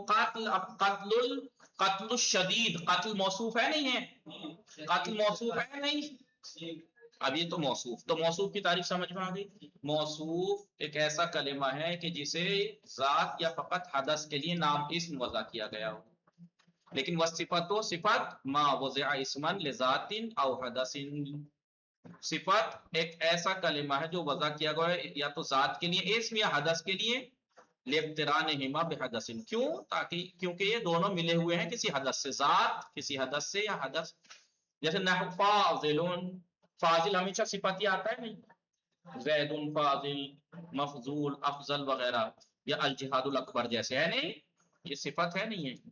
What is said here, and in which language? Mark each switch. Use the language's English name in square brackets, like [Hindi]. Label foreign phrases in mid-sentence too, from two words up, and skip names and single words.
[Urdu] قاتل، [Arabic] قتل الشدید، [Urdu] قتل موصوف ہے نہیں ہے، قتل موصوف ہے نہیں. اب یہ تو موصوف، تو موصوف کی تعریف سمجھ میں آ گئی. موصوف ایک ایسا کلمہ ہے کہ جسے ذات یا فقط حدث کے لیے نام اسم وضع کیا گیا ہو. لیکن [Arabic] وصفت و صفت ما وضع اسما لذات او حدث، [Urdu] صفت ایک ایسا کلمہ ہے جو وضع کیا گیا ہے یا تو ذات کے لیے اسم یا حدث کے لیے، [Arabic] لاقترانہما بحدث، [Urdu] کیوں؟ تاکہ کیونکہ یہ دونوں ملے ہوئے ہیں کسی حدث سے، ذات کسی حدث سے یا حدث. جیسے نحو فاضل، فاضل ہمیشہ صفت ہی آتا ہے نہیں، زید فاضل، مفضول، افضل وغیرہ، یا [Arabic] الجہاد الاکبر [Urdu] جیسے ہے نہیں، یہ صفت ہے نہیں ہے.